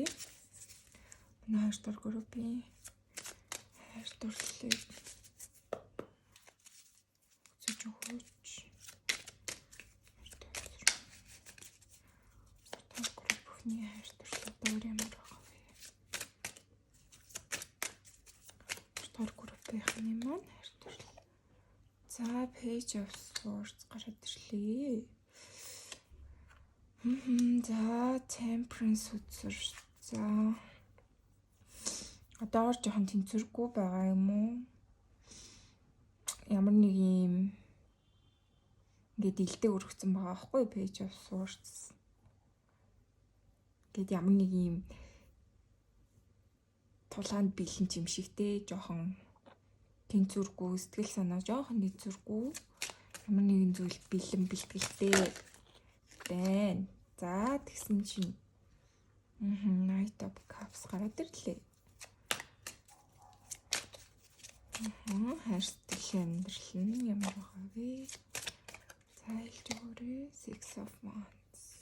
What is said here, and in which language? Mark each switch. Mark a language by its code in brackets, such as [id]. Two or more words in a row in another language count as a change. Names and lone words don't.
[mn] Манай 2 дугаар группийн хайр дурлалыг үзэж өгөөч. 2 дугаар группийн хайр дурлал одоогоор ямар байгаа вэ? 2 дугаар группийн маань хайр дурлал. За page of swords гараад ирлээ. За temperance үзэр. За одоогоор жоохон тэнцвэргүй байгаа юм уу? Ямар нэг юм ингээд илдэг өргөцсөн байгаа байхгүй page of swords. Гэт ямар нэг юм тулаанд бэлэн юм шигтэй жоохон тэнцвэргүй, сэтгэл санаа жоохон тэнцвэргүй. Ямар нэгэн зүйл бэлэн бэлтгэлтэй байна. За тэгсэн чинь Knight of Cups гараад ирлээ. Хайр сэтгэлийн амьдрал нь ямар байгаа вэ? За хэлж өгөөрэй. Six of Wands.